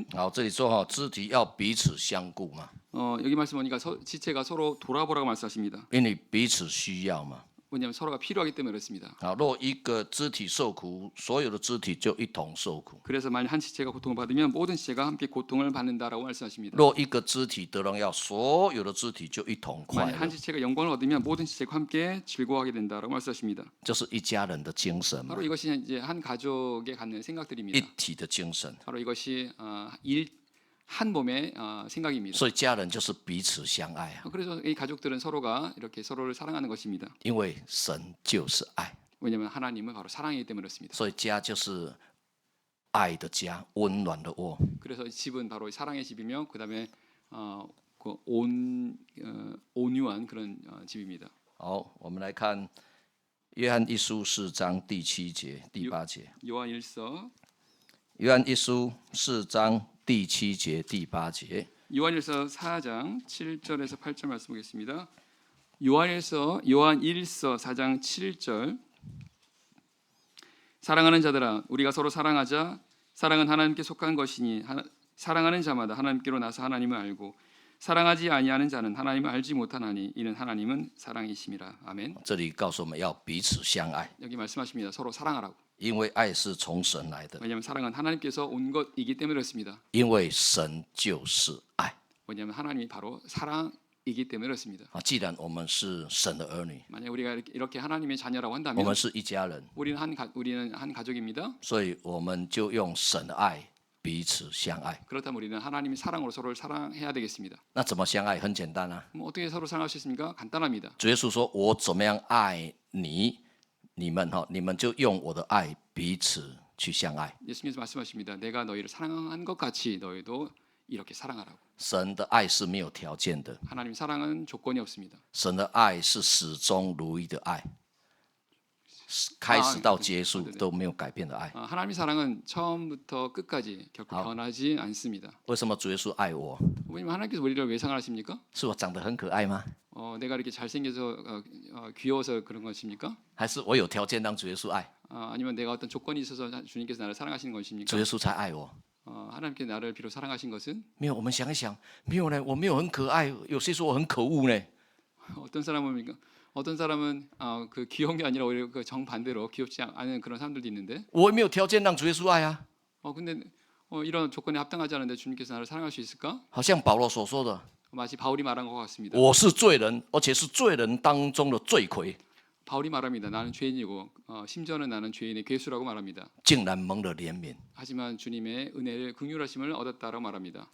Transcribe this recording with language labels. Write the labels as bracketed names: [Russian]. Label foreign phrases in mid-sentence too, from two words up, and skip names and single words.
[Chinese] 好，这里说肢体要彼此相顾嘛， [Korean] 여기 말씀 보니까 지체가 서로 돌아보라고 말씀하십니다. [Chinese] 因为彼此需要嘛。 [Korean] 왜냐하면 서로가 필요하기 때문에 그렇습니다. [Chinese] 若一个肢体受苦，所有的肢体就一同受苦。 [Korean] 그래서 만일 한 지체가 고통을 받으면 모든 지체가 함께 고통을 받는다라고 말씀하십니다. [Chinese] 若一个肢体得荣耀，所有的肢体就一同快 [Korean] 만일 한 [Chinese] 乐。 [Korean] 지체가 영광을 얻으면 모든 지체가 함께 즐거워하게 된다라고 말씀하십니다. [Chinese] 这是一家人的精神嘛， [Korean] 바로 이것이 이제 한 가족에 갖는 생각들입니다. [Chinese] 一体的精神。 [Korean] 바로 이것이 한 몸의 생각입니다. [Chinese] 所以家人就是彼此相爱啊， [Korean] 그래서 이 가족들은 서로가 이렇게 서로를 사랑하는 것입니다. [Chinese] 因为神就是爱， [Korean] 왜냐하면 하나님은 바로 사랑이기 때문에 그렇습니다. [Chinese] 所以家就是爱的家，温暖的窝。 [Korean] 그래서 집은 바로 사랑의 집이며 그다음에 온유한 그런 집입니다. [Chinese] 好，我们来看约翰一书4章第7节、第8节。 [Korean] 요한일서 [Chinese] 约翰一书4章第7节、第8节。 [Korean] 요한일서 4장 7절에서 8절 말씀 보겠습니다. 요한일서 4장 7절 사랑하는 자들아 우리가 서로 사랑하자 사랑은 하나님께 속한 것이니 사랑하는 자마다 하나님께로 나서 하나님을 알고 사랑하지 아니하는 자는 하나님을 알지 못하나니 이는 하나님은 사랑이심이라. 아멘. [Chinese] 这里告诉我们要彼此相爱， [Korean] 여기 말씀하십니다. 서로 사랑하라고. [Chinese] 因为爱是从神来的， [Korean] 왜냐하면 사랑은 하나님께서 온 것이기 때문에 그렇습니다. [Chinese] 因为神就是爱 [Korean] 왜냐하면 하나님이 바로 사랑이기 때문에 그렇습니다. [Chinese] 既然我们是神的儿女， [Korean] 만약 우리가 이렇게 하나님의 자녀라고 [Chinese] 我 [Korean] 한다면 [Chinese] 们是一家人， [Korean] 우리는 한 가족입니다. [Chinese] 所以我们就用神的爱彼此相爱。 [Korean] 그렇다면 우리는 하나님의 사랑으로 서로를 사랑해야 되겠습니다. [Chinese] 那怎么相爱？很简单啊， [Korean] 어떻게 서로 사랑할 수 있습니까? 간단합니다. [Chinese] 主耶稣说：“我怎么样爱你，你们就用我的爱彼此去相爱。 [Korean] 예수님께서 말씀하십니다. 내가 너희를 사랑한 것 같이 너희도 이렇게 사랑하라고. [Chinese] 神的爱是没有条件的， [Korean] 하나님 사랑은 조건이 없습니다. [Chinese] 神的爱是始终如一的爱，开始到结束都没有改变的爱。 [Korean] 하나님의 사랑은 처음부터 끝까지 결코 변하지 않습니다. [Chinese] 为什么主耶稣爱我？ [Korean] 왜냐면 하나님께서 우리를 왜 사랑하십니까? [Chinese] 是我长得很可爱吗？ [Korean] 내가 이렇게 잘생겨서 귀여워서 그런 것입니까? [Chinese] 还是我有条件让主耶稣爱？ [Korean] 아니면 내가 어떤 조건이 있어서 주님께서 나를 사랑하시는 것입니까? [Chinese] 主耶稣才爱我？ [Korean] 하나님께 나를 비로 사랑하신 것은 [Chinese] 没有，我们想一想，没有呢，我没有很可爱，有些说我很可恶呢。 [Korean] 어떤 사람은 그 귀여운 게 아니라 오히려 그 정반대로 귀엽지 않은 그런 사람들도 있는데 [Chinese] 我也没有条件让主耶稣爱啊。 [Korean] 근데 이런 조건에 합당하지 않은데 주님께서 나를 사랑할 수 있을까? [Chinese] 好像保罗所说的， [Korean] 마치 바울이 말한 것 같습니다. [Chinese] 我是罪人，而且是罪人当中的罪魁。 [Korean] 바울이 말합니다. 나는 죄인이고 심지어는 나는 죄인의 괴수라고 말합니다. [Chinese] 竟然蒙了怜悯。 [Korean] 하지만 주님의 은혜를 긍휼하심을 얻었다라고 말합니다.